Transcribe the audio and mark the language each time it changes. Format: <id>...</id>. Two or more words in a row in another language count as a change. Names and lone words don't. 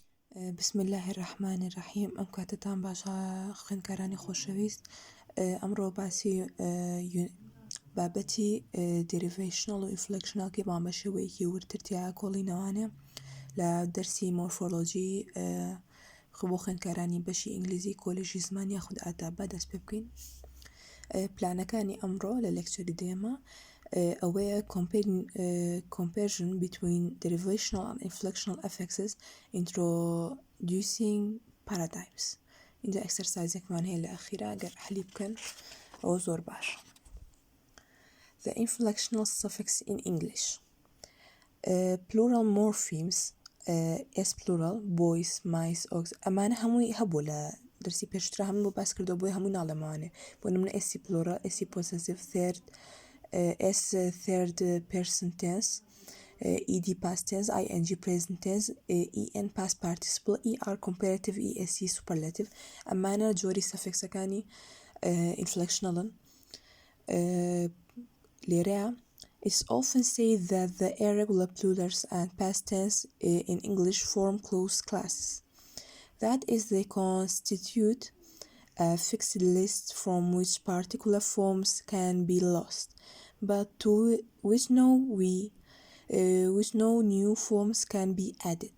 <ckb>بسم الله الرحمن الرحیم ئەم کاتتان باشە خوێندکارانی خۆشەویست ئەمڕۆ باسی بابەتی Derivational و Inflectional کە بام بە شێوەیەکی ورترتیا کۆڵینەوانێ لە دەرسی مۆرفۆلۆژی بۆ خوێندکارانی بەشی ئینگلیزی کۆلێژی زمان یاخود ئاداب دەست پێ بکەین. پلانەکانی ئەمڕۆ لە لێکچەری دێمە ئەوەیە</ckb> <en>comparison between derivational and inflectional affixes introducing paradigms.</en> <ckb>اینجا ئەکسەرسایزێکمان هەیە لە ئەخیرا ئەگەر حەلی بکەن ئەوە زۆر باش.</ckb> <en>The inflectional suffix in English. Plural morphemes S plural, boys, mice, ox</en> <ckb>ئەمانە هەمووی هەبوو لە دەرسی پێشترا هەموو بۆ باس کردو بۆی هەمووی ناڵێمانێ بۆ نمونە</ckb> <en>S plural, S possessive, third S third person tense, ED past tense, ING present tense, EN past participle, ER comparative, ESC superlative.</en> <ckb>ئەمانە جۆری سەفێکسەکانی inflectionalن.</ckb> <en>لێرەیە It's often said that the irregular plurals and past tense in English form close classes. That is, they constitute a fixed list from which particular forms can be lost, but to which no new forms can be added.</en>